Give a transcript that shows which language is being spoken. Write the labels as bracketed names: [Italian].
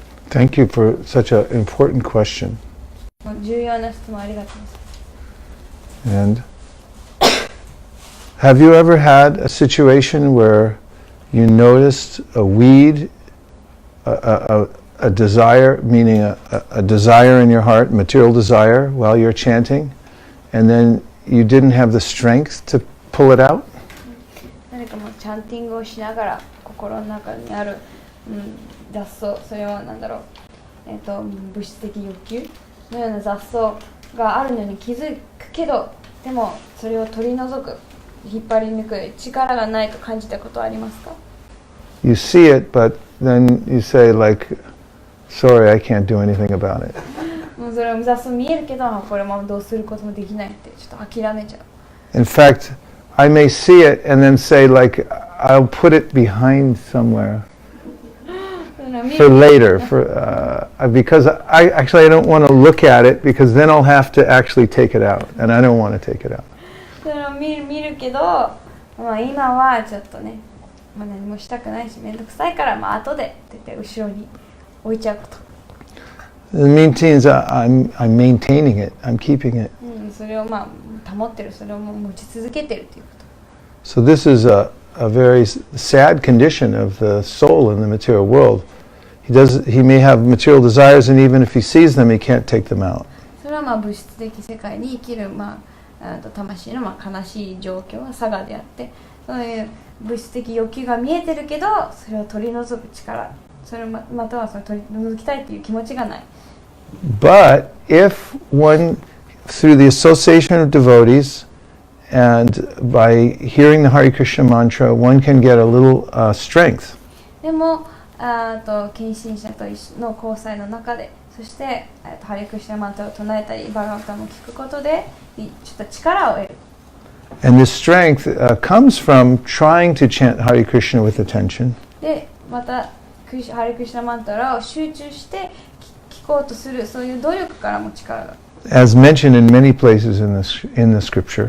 [English] Thank you for such an important question. [Japanese] 重要な質問ありがとうございます。 [English] And have you ever had a situation where you noticed a weed, a desire, meaning a desire in your heart, material desire, while you're chanting, and then you didn't have the strength to pull it out? [Japanese] 何かもうチャンティングをしながら心の中にある、雑草、それは物質的欲求のような雑草があるのに気づくけど、でもそれを取り除く、引っ張り抜く力がないと感じたことはありますか？ [English] You see it, but then you say like, sorry, I can't do anything about it. [Japanese] もうそれは雑草見えるけど、これもどうすることもできないってちょっと諦めちゃう。 [English] In fact, I may see it and then say like, I'll put it behind somewhere for later, because I don't want to look at it because then I'll have to actually take it out, and I don't want to take it out. [Japanese] それを見るけど、今はちょっとね、何もしたくないしめんどくさいから、後でって言って後ろに置いちゃうこと。 [English] It means I'm maintaining it, I'm keeping it. [Japanese] それを保ってる、それを持ち続けてるということ。 [English] So this is a very sad condition of the soul in the material world, he may have material desires, and even if he sees them, he can't take them out. [Japanese] それはまあ物質的世界に生きる、魂の悲しい状況は差がであって、そういう物質的欲求が見えてるけど、それを取り除く力、それ またはそれを取り除きたいという気持ちがない。 [English] But if one, through the association of devotees and by hearing the Hare Krishna mantra, one can get a little strength. [Japanese] でも献身者との交際の中で、そしてハレクリシナマントラを唱えたり、バガバタムを聞くことでちょっと力を得る。 [English] And this strength comes from trying to chant Hare Krishna with attention. [Japanese] で、またハレクリシナマントラを集中して聞こうとする、そういう努力からも力が。 [English] As mentioned in many places in the scripture.